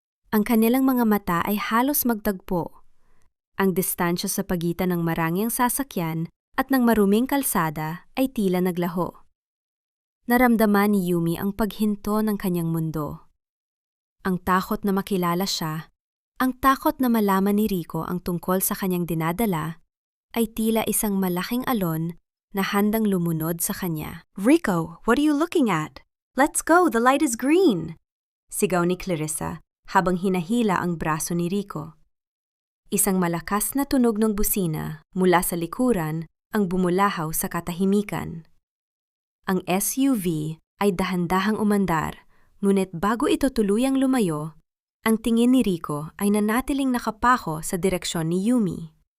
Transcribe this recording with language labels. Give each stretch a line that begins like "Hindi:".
Filipino: Ang kanilang mga mata ay halos magtagpo. Ang distansya sa pagitan ng marangyang sasakyan at ng maruming kalsada ay tila naglaho. Naramdaman ni Yumi ang paghinto ng kanyang mundo. Ang takot na makilala siya, ang takot na malaman ni Rico ang tungkol sa kanyang dinadala, ay tila isang malaking alon na handang lumunod sa kanya.
English: Rico, what are you looking at? Let's go, the light is green!
Filipino: Sigaw ni Clarissa habang hinahila ang braso ni Rico. Isang malakas na tunog ng busina mula sa likuran ang bumulahaw sa katahimikan. Ang SUV ay dahan-dahang umandar, ngunit bago ito tuluyang lumayo, ang tingin ni Rico ay nanatiling nakapako sa direksyon ni Yumi.